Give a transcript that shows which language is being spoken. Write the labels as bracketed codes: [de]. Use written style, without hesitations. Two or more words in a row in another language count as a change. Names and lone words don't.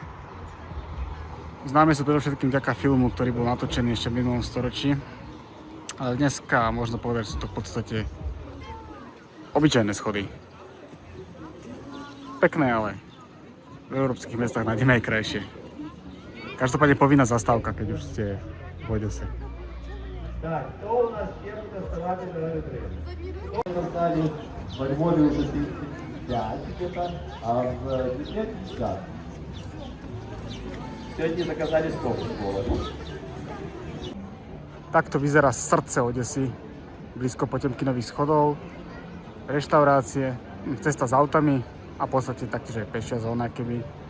[sk] Známe sú predovšetkým vďaka filmu, ktorý bol natočený ešte v minulom storočí. Ale dneska možno povedať, že sú to v podstate obyčajné schody. Pekné, ale v európskych mestách nájdeme aj krajšie. Každopádne povinná zastávka, keď už ste v Odese. [ru] Так, кто у нас первый доставатель на ретре? Достали во Львове уже 35 где-то, а в Днепре 50. Сегодня заказали 100 футболов. [sk] Takto vyzerá srdce Odesy, blízko Potemkinových schodov, reštaurácie, cesta s autami a v podstate taktiež aj pešia zóna keby.